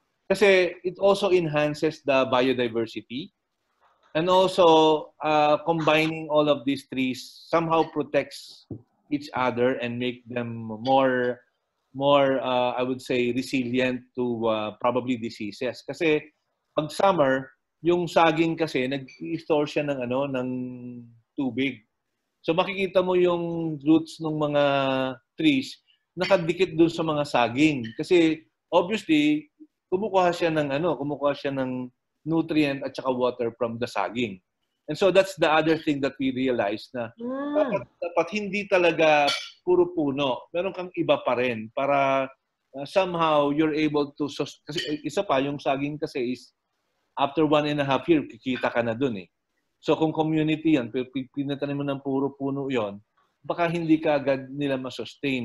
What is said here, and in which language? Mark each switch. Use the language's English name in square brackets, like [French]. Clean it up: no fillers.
[English] Kasi it also enhances the biodiversity. And also, combining all of these trees somehow protects each other and make them more I would say, resilient to probably diseases. [Filipino] Kasi pag summer, yung saging kasi, nag-store siya ng tubig. So makikita mo yung roots ng mga trees nakadikit dun sa mga saging. Kasi obviously, kumukuha siya ng nutrient at saka water from the saging. [English] And so that's the other thing that we realized [Filipino] na dapat hindi talaga puro puno. Meron kang iba pa rin para [English] somehow you're able to [Filipino] kasi isa pa yung saging kasi is after 1.5 years kikita ka na dun So kung community yan, pinatanim mo ng puro puno yon, baka hindi ka agad nila ma-sustain.